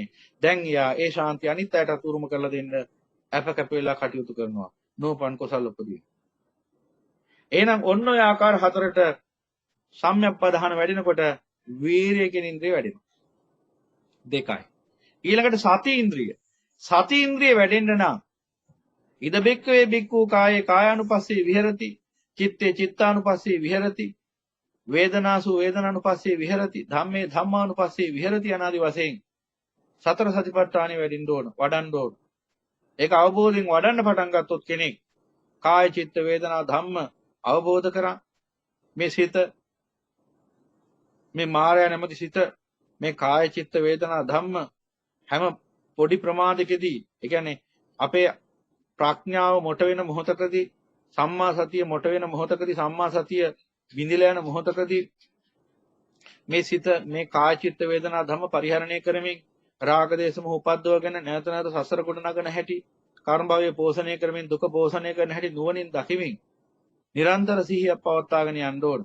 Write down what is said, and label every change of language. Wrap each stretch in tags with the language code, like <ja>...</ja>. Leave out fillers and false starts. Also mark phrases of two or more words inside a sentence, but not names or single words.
<si>දැන් යා ඒ ශාන්තිය අනිත් අයටත් උරුම කරලා දෙන්න අප කැප වෙලා කටයුතු කරනවා.</si> <pi>නෝපන් කුසල උපදී.</pi> <si>එහෙනම් ඔන්න ඔය ආකාර හතරට සම්‍යක් ප්‍රධාන වැඩෙනකොට වීරිය කියන ඉන්ද්‍රිය වැඩෙනවා. දෙකයි. ඊළඟට සති ඉන්ද්‍රිය. සති ඉන්ද්‍රිය වැඩෙන්න නම්</si> <pi>ඉද බික්කවේ බික්කු කායේ කායානුපස්සේ විහෙරති, චිත්තේ චිත්තානුපස්සේ විහෙරති, වේදනාසු වේදනානුපස්සේ විහෙරති, ධම්මේ ධම්මානුපස්සේ විහෙරති</pi> <si>අනාදි වශයෙන් සතර සතිපට්ඨානෙ වැඩින්න ඕන, වඩන්න ඕන. ඒක අවබෝධයෙන් වඩන්න පටන් ගත්තොත් කෙනෙක් කාය චිත්ත වේදනා ධම්ම අවබෝධ කරා මේ සිත, මේ මායя නැමැති සිත, මේ කාය චිත්ත වේදනා ධම්ම හැම පොඩි ප්‍රමාදකදී, ඒ කියන්නේ අපේ ප්‍රඥාව මොට වෙන මොහොතකදී, සම්මා සතිය මොට වෙන මොහොතකදී, සම්මා සතිය බිඳිලා යන මොහොතකදී මේ සිත මේ කාය චිත්ත වේදනා ධම්ම පරිහරණය කරමින් රාග දේශ මොහ උපද්දවගෙන නැවත නැවත සසර කොට නගන හැටි, කර්ම භවයේ පෝෂණය කරමින් දුක පෝෂණය කරන හැටි නුවණින් දකිමින් නිරන්තර සිහිය පවත්වාගෙන යන්න ඕන.</si>